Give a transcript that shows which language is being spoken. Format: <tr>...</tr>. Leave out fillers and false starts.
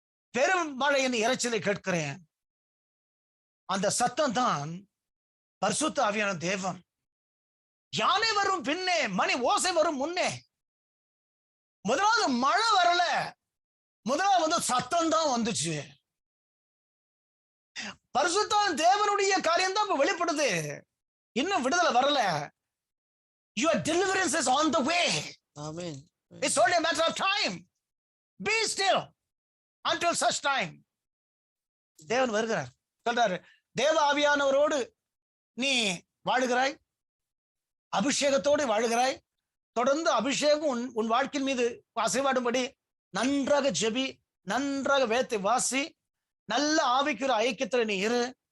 <ta>பெரும் மழையின் இரைச்சலை கேட்கிறேன். அந்த சத்தம் தான் பரிசுத்த ஆவியான தேவன். யானை வரும் பின்னே, மணி ஓசை வரும் முன்னே. முதலாவது மழை வரல, முதலாவது சத்தம் தான் வந்துச்சு. பரிசுத்த தேவனுடைய காரியம் தான் இப்ப வெளிப்படுது. இன்னும் விடுதலை வரல.</ta> <en>Your deliverance is on the way. Amen. It's only a matter of time. Be still until such time.</en> <ta>தேவன் வருகிறார். சொல்றாரு, தேவ ஆவியானவரோடு நீ வாழுகிறாய், அபிஷேகத்தோடு வாழுகிறாய். தொடர்ந்து அபிஷேகம் உன் வாழ்க்கையின் மீது அசைவாடும்படி நன்றாக ஜெபி, நன்றாக வேதத்தை வாசி, நல்ல ஆவிக்குற ஐக்கியத்துல நீ இரு.</ta>